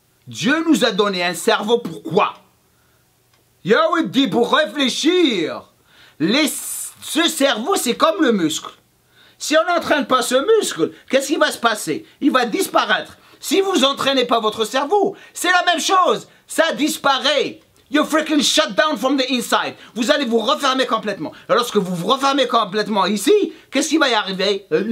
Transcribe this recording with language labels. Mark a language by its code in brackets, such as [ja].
[fr] Dieu nous a donné un cerveau. Pourquoi? Yahweh dit pour réfléchir. Ce cerveau, c'est comme le muscle. Si on n'entraîne pas ce muscle, qu'est-ce qui va se passer? Il va disparaître. Si vous n'entraînez pas votre cerveau, c'est la même chose. Ça disparaît. [en] You freaking shut down from the inside. [fr] Vous allez vous refermer complètement. Et lorsque vous vous refermez complètement ici, qu'est-ce qui va y arriver?